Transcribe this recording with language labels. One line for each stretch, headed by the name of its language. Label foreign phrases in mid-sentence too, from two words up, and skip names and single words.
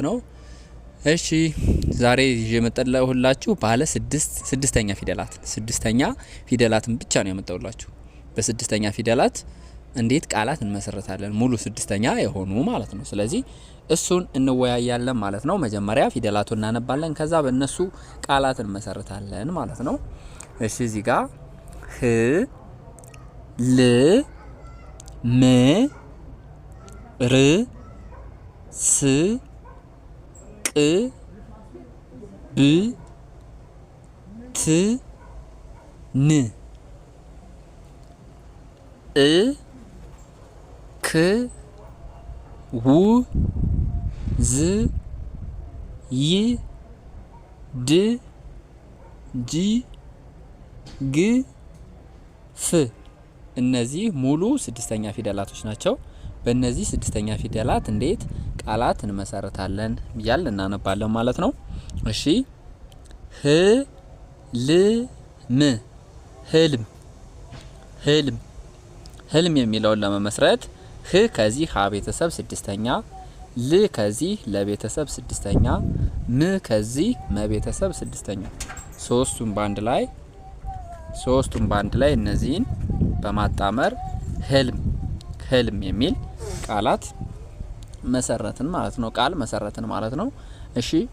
Amharic: ነው። እሺ ዛሬ የመጣሁላችሁ ባለ ስድስተኛ ፊደላትን ብቻ ነው የመጣሁላችሁ። በስድስተኛ ፊደላት እንዴት ቃላት እንመሰርታለን ሙሉ ስድስተኛ የሆኑ ማለት ነው። ስለዚህ እሱን እንወያያለን ማለት ነው። መጀመሪያ ፊደላቱን እናነባለን፣ ከዛ በእነሱ ቃላት እንመሰርታለን ማለት ነው። እሺ እዚህ ጋር ህ ል ም ር ስ ቅ ብ ት ን እ ክ ው ዝ ይ ድ ጂ ግ ፍ እነዚህ ሙሉ ስድስተኛ ፊደላቶች ናቸው። በእነዚህ ስድስተኛ ፊደላት እንዴት ቃላት እንመሰርታለን ብያል እናነባለን ማለት ነው። እሺ ህ ል ም ህልም ህልም የሚለውን ለመመስረት ህ ከዚህ ሀ ቤተሰብ ስድስተኛ፣ ል ከዚህ ለቤተሰብ ስድስተኛ፣ ም ከዚህ መቤተሰብ ስድስተኛ ሶስቱም ባንድ ላይ እነዚህን በማጣመር ህልም የሚል ቃላት መሰረትን ማለት ነው። ቃል መሰረትን ማለት ነው። እሺ